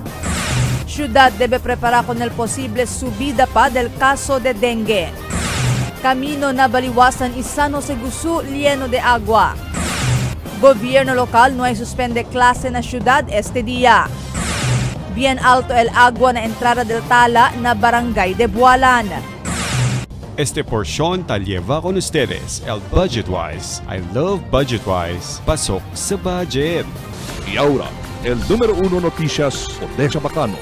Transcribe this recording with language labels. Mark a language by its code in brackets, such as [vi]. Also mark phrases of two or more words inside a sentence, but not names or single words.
[cbk] Ciudad debe preparar con el posible subida pa del caso de dengue. Camino na baliwasan y San Jose Gusu lleno de agua. Gobierno local no hay suspende clase na ciudad este día. Bien alto el agua na entrada del Tala na barangay de Bualan. Este porción tal lleva con ustedes el Budgetwise. [en] I love Budgetwise. [tl] Pasok sa budget. [cbk] Y ahora, el número 1 noticias de Chabacano.